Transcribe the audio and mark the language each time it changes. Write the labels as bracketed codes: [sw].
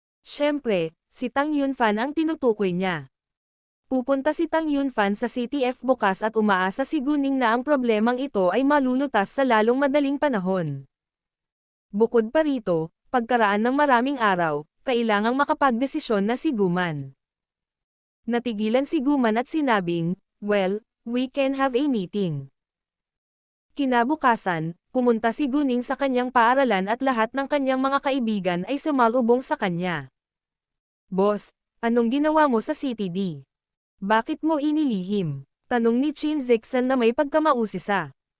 [tl] Siyempre, si Tang Yunfan ang tinutukoy niya. Pupunta si Tang Yunfan sa CTF bukas at umaasa si Guning na ang problemang ito ay malulutas sa lalong madaling panahon. Bukod pa rito, pagkaraan ng maraming araw, kailangang makapagdesisyon na si Guman. [en] Natigilan si Guman at sinabing, "Well, we can have a meeting." [tl] Kinabukasan, pumunta si Guning sa kanyang paaralan at lahat ng kanyang mga kaibigan ay sumalubong sa kanya. "Boss, anong ginawa mo sa CTD? Bakit mo inilihim?" tanong ni Chin Zixan na may pagkamausisa.